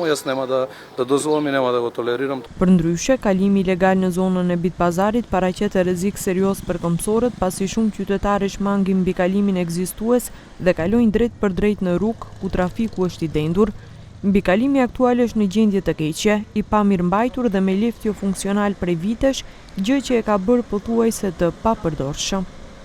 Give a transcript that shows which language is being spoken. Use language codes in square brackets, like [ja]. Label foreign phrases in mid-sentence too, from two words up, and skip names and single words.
[mk] Јас нема да дозволам и нема да го толерирам. [sq] Përndryshe, kalimi ilegal në zonën e Bitpazarit paraqet rrezik serioz për këmbësorët, pasi shumë qytetarë shmangin mbi kalimin ekzistues dhe kalojnë drejt për drejt në rrugë ku trafiku është i dendur. Mbikalimi aktual është në gjendje të keqe, i pamirëmbajtur dhe me left jo funksional prej vitesh, gjë që e ka bërë pothuajse të papërdorshëm.